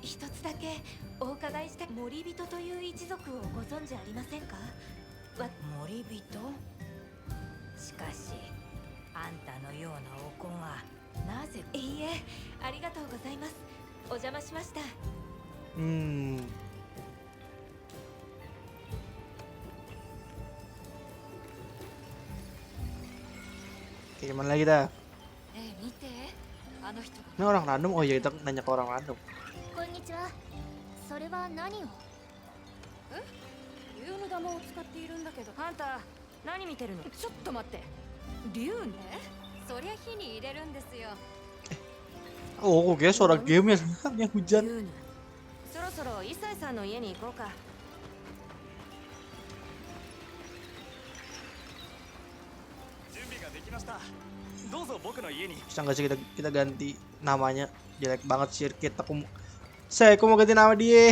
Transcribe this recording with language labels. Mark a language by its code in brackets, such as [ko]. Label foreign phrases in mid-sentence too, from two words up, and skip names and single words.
[ja] 一つだけお伺いしたい。森人という一族をご存知ありませんか？森人。しかしあんたのようなお子がなぜ。いいえ、ありがとうございます。お邪魔しました。 [id] Oke, gimana lagi dah? [ja] 見て、あの人が。 [id] Ini orang random. Oh iya, kita nanya ke orang random. [ja] こんにちは。それは何を？竜の玉を使っているんだけど、あんた何見てるの？ちょっと待って。竜ね。そりゃ火に入れるんですよ。 [id] Oh, kok kayak suara game ya sebenarnya hujan. [ja] 竜ね。そろそろイサイさんの家に行こうか。準備ができました。どうぞ僕の家に。 [id] Bisa nggak sih kita ganti namanya? Jelek banget sirkuit. Aku mau ganti nama dia.